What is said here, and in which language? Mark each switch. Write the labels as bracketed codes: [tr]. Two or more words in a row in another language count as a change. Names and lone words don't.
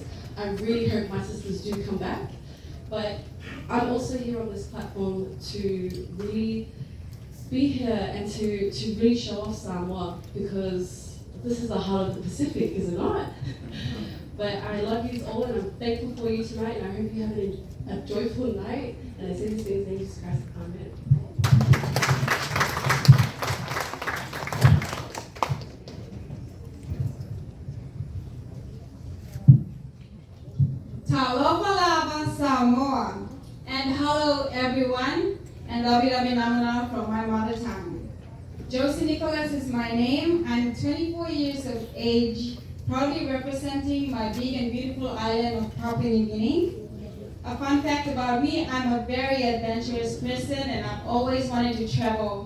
[en] I really hope my sisters do come back. But I'm also here on this platform to really be here and to really show off Samoa, because this is the heart of the Pacific, is it not? But I love you all and I'm thankful for you tonight, and I hope you have a joyful night. And I say these things in Jesus Christ. Amen. Talofa Samoa, and hello everyone, and Labi Namana from my mother tongue. Josie Nicholas is my name. I'm 24 years of age, proudly representing my big and beautiful island of Papua New Guinea. A fun fact about me, I'm a very adventurous person and I've always wanted to travel.